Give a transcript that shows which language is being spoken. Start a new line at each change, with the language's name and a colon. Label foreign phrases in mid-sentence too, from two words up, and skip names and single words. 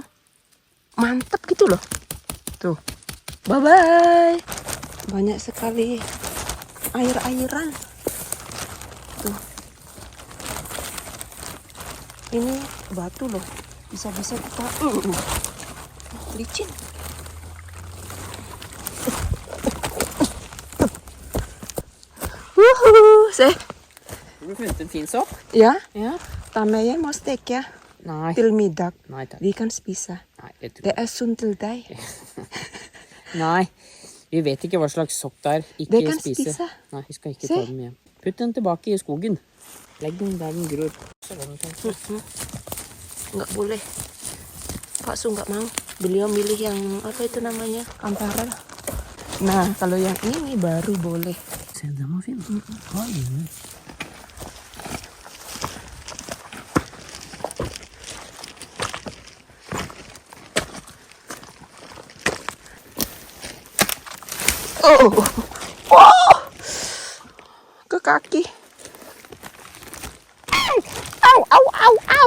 Indonesian: Mantap gitu loh. Tuh.
English: Bye bye.
Indonesian: Banyak sekali air-airan. Tuh. Ini batu loh, bisa-bisa kita licin.
Norwegian: Se. Har du funnet en fin sopp? Ja, Ja. ta med hjem og steke Nei. til middag. Nei takk. Vi kan spise. Nei, jeg tror. Det sunt til deg. Nei. Vi vet ikke hva slags sopp det er. Ikke Det kan spise. spise. Nei, vi skal ikke Se. ta dem hjem. Putt den tilbake i skogen. Legg den der den gror.
Indonesian: Nggak boleh. Pak Su nggak mau. Beliau milih yang apa itu namanya? Antara. Nah, kalau yang ini baru boleh.
Norwegian: Se, den var fin. Oi.
Indonesian: Oh, ke kaki. Au.